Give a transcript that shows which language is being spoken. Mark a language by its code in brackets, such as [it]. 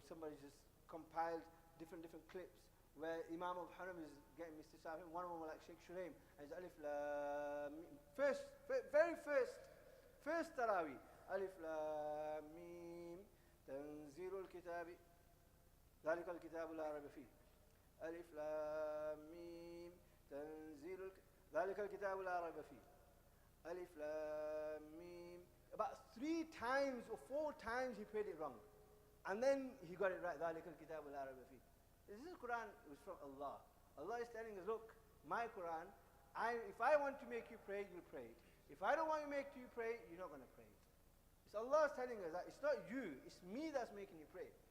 [en] Somebody just compiled different clips where Imam of Haram is getting mistakes. I think one of them was like Sheikh Shuraim, and it's Alif Lam Mim. Very first Taraweeh. [ar] Alif Lam Mim Tanzilul Kitabi ذلك الكتاب لا ريب فيه. ألف لام ميم تنزيل ذلك الكتاب لا ريب فيه. Alif Lam Mim. [en] About 3 times or 4 times he prayed it wrong, and then he got it right. [ar] ذلك الكتاب لا ريب فيه. [en] This is Quran is from Allah. Allah is telling us, look, my Quran, if I want to make you pray, you'll pray it. If I don't want to make you pray, you're not going to pray it. It's Allah telling us that it's not you, it's me that's making you pray.